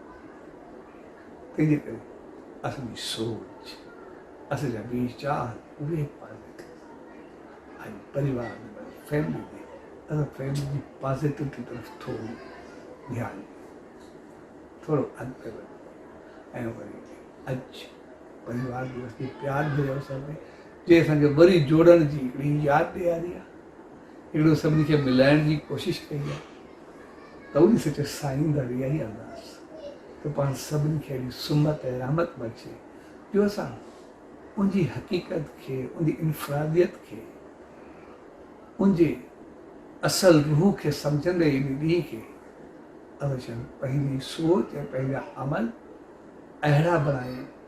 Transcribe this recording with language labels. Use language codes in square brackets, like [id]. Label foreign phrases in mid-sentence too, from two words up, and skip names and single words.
[sd] तंहिंजे करे असांजी सोच, असांजा वीचार उहे पॉज़िटिव, ऐं परिवार में, फैमिली में असां फैमिली जी पॉज़िटिविटी तरफ़ थोरो ध्यानु ॾियूं, थोरो अॻिते वञूं, ऐं वरी अॼु परिवार दिवस जी प्यार जे अवसर में जे असांखे वरी जोड़ण जी हिकिड़ी यादि ॾियारी आहे, हिकिड़ो सभिनी खे मिलाइण जी कोशिशि कई आहे, त उन सच साईं जा इहा ई अरदास त पाण सभिनी खे अहिड़ी सुमत ऐं रहमत बख़्शे, जो असां उनजी हक़ीक़त खे, उनजी इनफ़रादियत खे, उनजे असल रूह खे सम्झंदे इन ॾींहं खे अवश्य पंहिंजी सोच ऐं पंहिंजा अमल अहिड़ा बणायूं